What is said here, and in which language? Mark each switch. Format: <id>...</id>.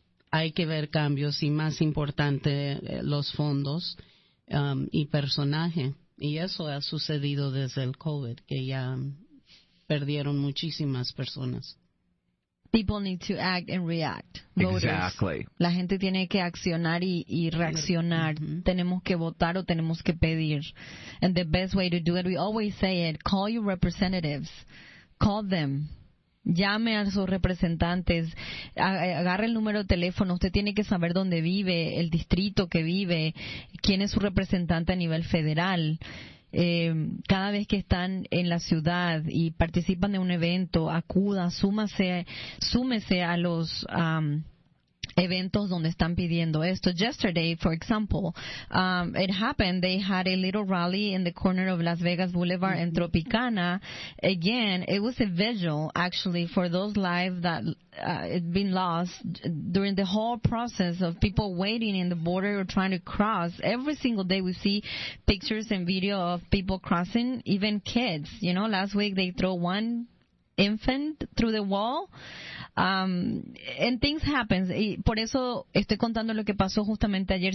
<es>Hay que ver cambios y, más importante, los fondos y personaje. Y eso ha sucedido desde el COVID, que ya perdieron muchísimas personas.</es> <en>People need to act and react. Voters. Exactly.</en> <es>La gente tiene que accionar y reaccionar. Tenemos que votar o tenemos que pedir.</es> <en>And the best way to do it, we always say it, call your representatives. Call them.</en> <es>Llame a sus representantes, agarre el número de teléfono, usted tiene que saber dónde vive, el distrito que vive, quién es su representante a nivel federal. Cada vez que están en la ciudad y participan de un evento, acuda, súmese a los eventos donde están pidiendo esto.</es> <en>Yesterday, for example, it happened, they had a little rally in the corner of Las Vegas Boulevard and Tropicana. Again, it was a vigil, actually, for those lives that had been lost during the whole process of people waiting in the border or trying to cross. Every single day we see pictures and video of people crossing, even kids. You know, last week they throw one infant through the wall. And things happen,</en> <es>y por eso estoy contando lo que pasó justamente ayer.</es>